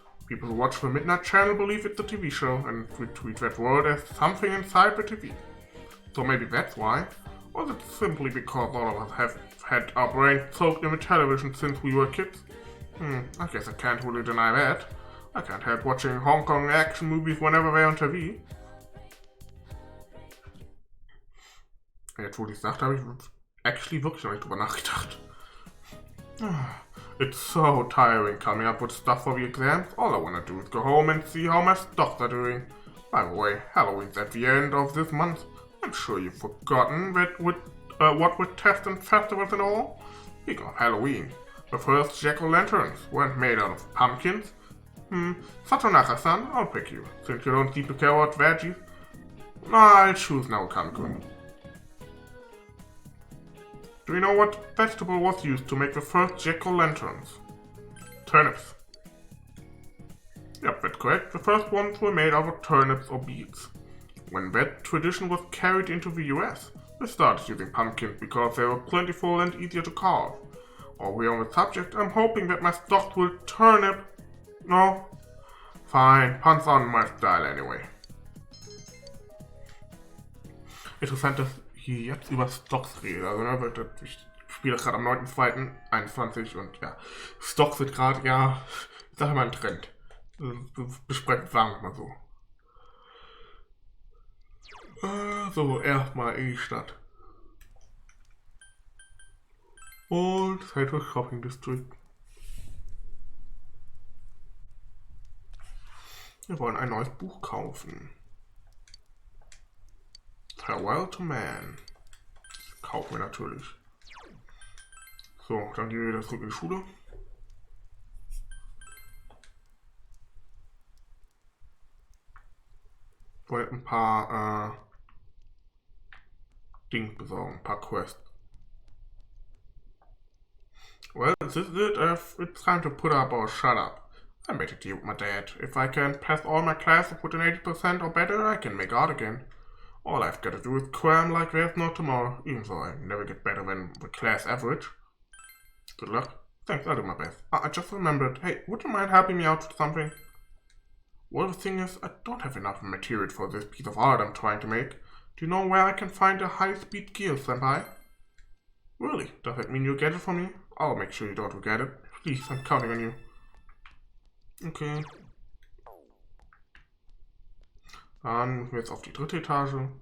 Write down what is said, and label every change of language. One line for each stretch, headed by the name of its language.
English: People who watch the Midnight Channel believe it's a TV show and retweet that word as something inside the TV. So maybe that's why? Or is it simply because all of us have had our brains soaked in the television since we were kids? I guess I can't really deny that. I can't help watching Hong Kong action movies whenever they're on TV.
German: Jetzt, wo ich sagte, habe ich actually wirklich noch nicht drüber nachgedacht.
English: It's so tiring coming up with stuff for the exams. All I wanna do is go home and see how my stocks are doing. By the way, Halloween's at the end of this month. I'm sure you've forgotten that with what with tests and festivals and all. Speaking of Halloween, the first jack-o'-lanterns weren't made out of pumpkins. Satonaka-san, I'll pick you, since you don't seem to care about veggies. I'll choose Naokami-kun. Do you know what vegetable was used to make the first jack-o'-lanterns? Turnips. Yep, that's correct. The first ones were made out of turnips or beets. When that tradition was carried into the US, they started using pumpkins because they were plentiful and easier to carve. While we're on the subject, I'm hoping that my stocks will turnip. No? Fine, puns aren't my style anyway.
German: Interessant, dass hier jetzt über Stocks rede. Also, ne, ich spiele gerade am 9.2.21 und ja, Stocks sind gerade, ja, ich sag mal ein Trend. Besprechen, sagen wir mal so. So, erstmal in die Stadt. Und Central Shopping District. Wir wollen ein neues Buch kaufen. Farewell to Man. Kaufen wir natürlich. So, dann gehen wir wieder zurück in die Schule. Ich wollte ein paar Dinge besorgen, ein paar Quests.
English: Well, this is it. It's time to put up or shut up. I made a deal with my dad. If I can pass all my classes with an 80% or better, I can make art again. All I've got to do is cram like there's no tomorrow, even though I never get better than the class average. Good luck. Thanks, I'll do my best. I just remembered. Hey, would you mind helping me out with something? Well, the thing is, I don't have enough material for this piece of art I'm trying to make. Do you know where I can find a high-speed gear, senpai? Really? Does that mean you'll get it for me? I'll make sure you don't forget it. Please, I'm counting on you. Okay.
German: Dann müssen wir jetzt auf die dritte Etage.